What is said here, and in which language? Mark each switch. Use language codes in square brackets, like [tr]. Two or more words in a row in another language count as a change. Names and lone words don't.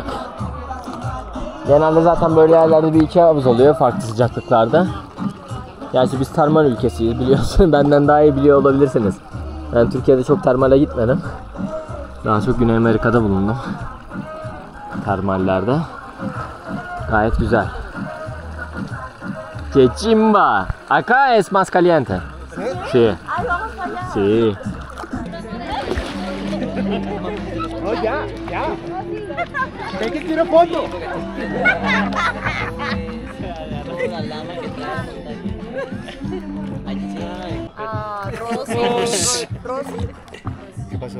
[tr] Genelde zaten böyle yerlerde bir iki havuz oluyor farklı sıcaklıklarda. Gerçi biz termal ülkesiyiz biliyorsun. Benden daha iyi biliyor olabilirsiniz. Ben Türkiye'de çok termale gitmedim. Daha çok Güney Amerika'da bulundum. Termallerde. Gayet güzel. [es] Que chimba. Acá es más caliente. Sí. Sí. No, ya. Ven que quiero foto. ¿Qué pasó?